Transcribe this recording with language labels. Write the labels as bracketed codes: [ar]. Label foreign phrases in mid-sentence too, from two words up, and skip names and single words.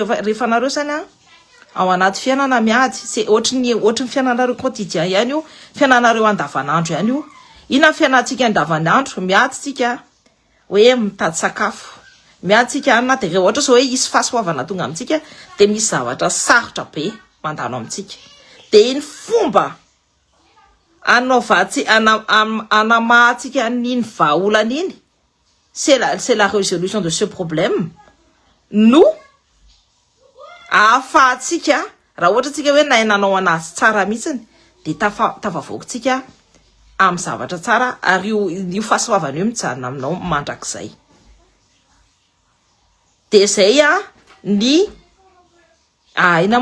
[mg] rehefa anareo zany ao anaty fiainana miady c'est ohatry ny fiainanareo quotidien ihany io fiainanareo andavanandro ihany io ina fiainantsika andavanandro miady tsika hoe mitady sakafo miady tsika anina de rehefa ohatra zao hoe isy fahasoavana tonga amintsika de misy zavatra sarotra be mandalo amintsika de iny fomba anamahatsika n'iny vahaolana iny [fr] c'est la résolution de ce problème nous [mg] ahafahatsika raha ohatra tsika hoe nanao anazy tsara mihitsiny de tafavoakotsika amin'ny zavatra tsara ary io fahasoavana io mijanona aminao mandrakizay de zay ny ina